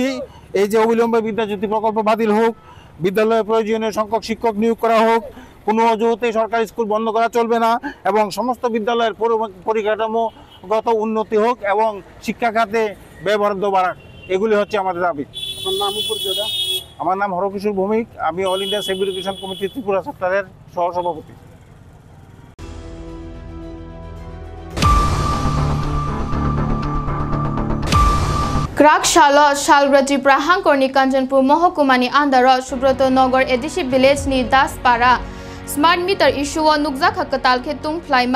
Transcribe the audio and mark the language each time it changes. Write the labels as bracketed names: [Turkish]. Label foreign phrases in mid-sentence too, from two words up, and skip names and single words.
[Bangla] এই যে অবিলম্বে বিদ্যাজ্যোতি প্রকল্প বাতিল হোক বিদ্যালয়ে প্রয়োজনীয় সংখ্যক শিক্ষক নিয়োগ করা হোক কোনো অজুহাতে সরকারি স্কুল বন্ধ করা চলবে না এবং সমস্ত বিদ্যালয়ের পরিকাঠামোগত উন্নতি হোক এবং শিক্ষা খাতে ব্যয় বরাদ্দ বাড়াক এগুলি হচ্ছে আমাদের দাবি আমার নাম হরকিশোর ভৌমিক আমি অল ইন্ডিয়া সেভ এডুকেশন কমিটি ত্রিপুরা চ্যাপ্টারের সহসভাপতি [Kok Borok] Krak Shalo Shalgrati Prahankorni Kanchanpur Mohokumani Andaro Subroto Nogor Edishi Village ni Daspara [English] Smart meter issue [Kok Borok] wa nukjak hakatal khetung phlaima